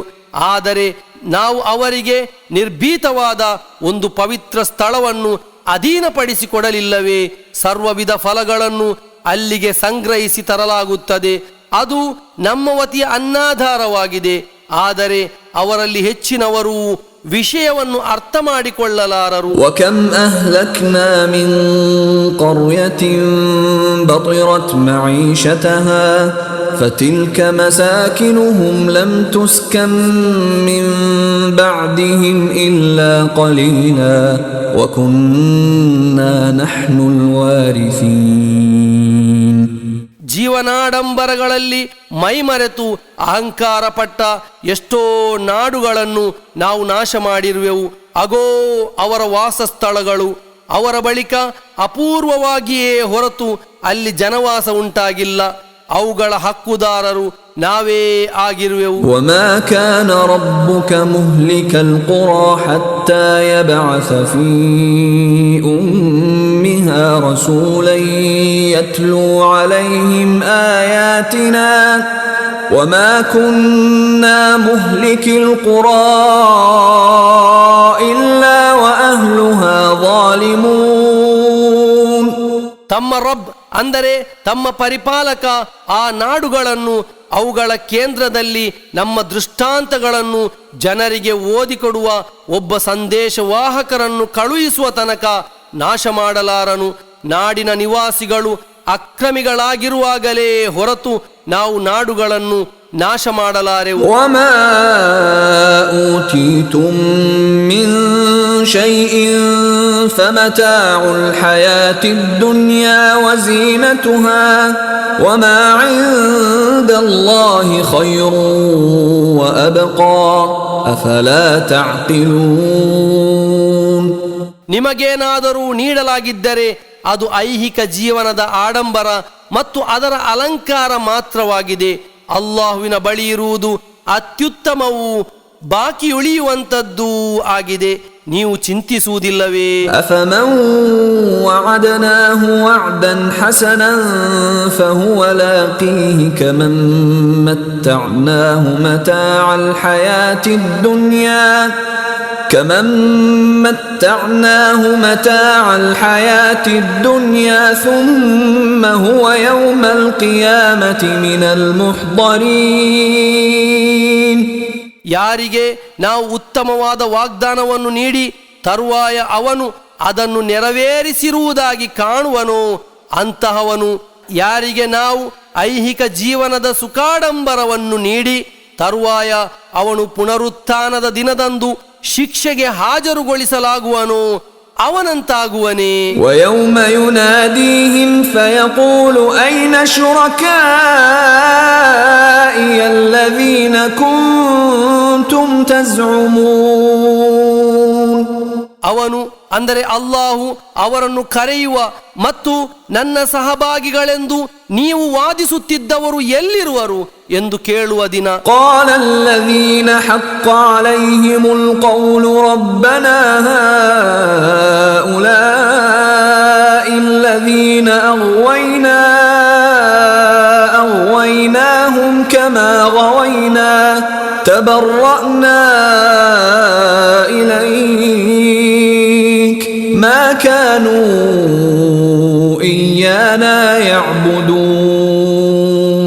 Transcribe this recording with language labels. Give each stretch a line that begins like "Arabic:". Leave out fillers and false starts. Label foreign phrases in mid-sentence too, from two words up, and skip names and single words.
Kannada: ಆದರೆ ನಾವು ಅವರಿಗೆ ನಿರ್ಭೀತವಾದ ಒಂದು ಪವಿತ್ರ ಸ್ಥಳವನ್ನು ಅಧೀನಪಡಿಸಿಕೊಡಲಿಲ್ಲವೇ? ಸರ್ವವಿಧ ಫಲಗಳನ್ನು ಅಲ್ಲಿಗೆ ಸಂಗ್ರಹಿಸಿ ತರಲಾಗುತ್ತದೆ. ಅದು ನಮ್ಮ ವತಿಯ ಅನ್ನಾಧಾರವಾಗಿದೆ. ಆದರೆ ಅವರಲ್ಲಿ ಹೆಚ್ಚಿನವರು ವಿಷಯವನ್ನು ಅರ್ಥ ಮಾಡಿಕೊಳ್ಳಲಾರರು.
Arabic: وَكَمْ أَهْلَكْنَا مِنْ قَرْيَةٍ بَطِرَتْ مَعِيشَتَهَا فَتِلْكَ مَسَاكِنُهُمْ لَمْ تُسْكَنْ مِنْ بَعْدِهِمْ إِلَّا قَلِيلًا وَكُنَّا نَحْنُ الْوَارِثِينَ.
Kannada: ಜೀವನಾಡಂಬರಗಳಲ್ಲಿ ಮೈಮರೆತು ಅಹಂಕಾರಪಟ್ಟ ಎಷ್ಟೋ ನಾಡುಗಳನ್ನು ನಾವು ನಾಶ ಮಾಡಿರುವೆವು. ಅಗೋ ಅವರ ವಾಸಸ್ಥಳಗಳು, ಅವರ ಬಳಿಕ ಅಪೂರ್ವವಾಗಿಯೇ ಹೊರತು ಅಲ್ಲಿ ಜನವಾಸ ಉಂಟಾಗಿಲ್ಲ. ಅವುಗಳ ಹಕ್ಕುದಾರರು ನಾವೇ ಆಗಿರುವೆವು.
Arabic: وما كان ربك مهلك القرى حتى يبعث في أمها رسولا يتلو عليهم آياتنا وما كنا مهلك القرى إلا وأهلها ظالمون.
Kannada: ತಮ್ಮ ರಬ್ ಅಂದರೆ ತಮ್ಮ ಪರಿಪಾಲಕ ಆ ನಾಡುಗಳನ್ನು ಅವುಗಳ ಕೇಂದ್ರದಲ್ಲಿ ನಮ್ಮ ದೃಷ್ಟಾಂತಗಳನ್ನು ಜನರಿಗೆ ಓದಿಕೊಡುವ ಒಬ್ಬ ಸಂದೇಶವಾಹಕರನ್ನು ಕಳುಹಿಸುವ ತನಕ ನಾಶ ಮಾಡಲಾರನು. ನಾಡಿನ ನಿವಾಸಿಗಳು ಅಕ್ರಮಿಗಳಾಗಿರುವಾಗಲೇ ಹೊರತು ನಾವು ನಾಡುಗಳನ್ನು ನಾಶ ಮಾಡಲಾರೆವು.
Arabic: وما أوتيتم من شيء فمتاع الحياة الدنيا وزينتها وما عند الله خير وأبقى أفلا تعقلون.
Kannada: ನಿಮಗೇನಾದರೂ ನೀಡಲಾಗಿದ್ದರೆ ಅದು ಐಹಿಕ ಜೀವನದ ಆಡಂಬರ ಮತ್ತು ಅದರ ಅಲಂಕಾರ ಮಾತ್ರವಾಗಿದೆ. ಅಲ್ಲಾಹುವಿನ ಬಳಿ ಇರುವುದು ಅತ್ಯುತ್ತಮವೂ ಬಾಕಿ ಉಳಿಯುವಂಥದ್ದೂ ಆಗಿದೆ. ನೀವು ಚಿಂತಿಸುವುದಿಲ್ಲವೇ?
Arabic: أفمن وعدناه وعدا حسنا فهو لاقيه كمن متعناه متاع الحياة الدنيا ثم هو يوم القيامة من المحضرين.
Kannada: ಯಾರಿಗೆ ನಾವು ಉತ್ತಮವಾದ ವಾಗ್ದಾನವನ್ನು ನೀಡಿ ತರುವಾಯ ಅವನು ಅದನ್ನು ನೆರವೇರಿಸಿರುವುದಾಗಿ ಕಾಣುವನೋ ಅಂತಹವನು, ಯಾರಿಗೆ ನಾವು ಐಹಿಕ ಜೀವನದ ಸುಖಾಡಂಬರವನ್ನು ನೀಡಿ ತರುವಾಯ ಅವನು ಪುನರುತ್ಥಾನದ ದಿನದಂದು ಶಿಕ್ಷೆಗೆ ಹಾಜರುಗೊಳಿಸಲಾಗುವನೋ ಅವನಂತಾಗುವನೇ.
Arabic: ويوم يناديهم فيقول أين شركائي الذين كنتم تزعمون.
Kannada: ಅವನು ಅಂದರೆ ಅಲ್ಲಾಹು ಅವರನ್ನು ಕರೆಯುವ ಮತ್ತು ನನ್ನ ಸಹಭಾಗಿಗಳೆಂದು ನೀವು ವಾದಿಸುತ್ತಿದ್ದವರು ಎಲ್ಲಿರುವರು ಎಂದು ಕೇಳುವ ದಿನ.
Arabic: قال الذين حق عليهم القول ربنا هؤلاء الذين أغويناهم كما غوينا تبرأنا إليك ما كانوا إيانا يعبدون.